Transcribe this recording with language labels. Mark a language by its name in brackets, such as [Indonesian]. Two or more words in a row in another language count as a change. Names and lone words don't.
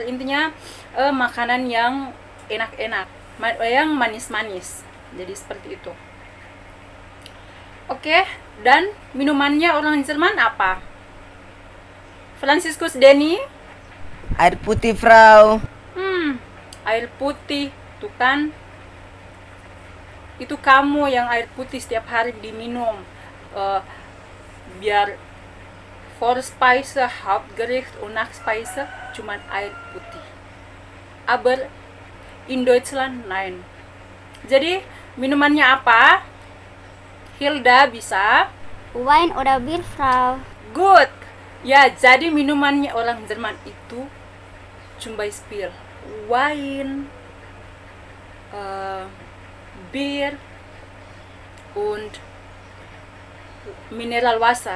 [Indonesian] Intinya makanan yang enak-enak, yang manis-manis. Jadi seperti itu. Oke, dan minumannya orang Jerman apa? Franciscus Denny? Air putih, Frau. Air putih, tuh kan? Itu kamu yang air putih setiap hari diminum, biar [German] Vorspeise, Hauptgericht und Nachspeise [Indonesian] cuman air putih. [German] Aber in Deutschland nein. [Indonesian] Jadi minumannya apa? Hilda bisa? [German] Wein oder Bier, Frau. [Indonesian] Good. Ya, jadi minumannya orang Jerman itu [German] zum Beispiel Wein, Bier und Mineralwasser.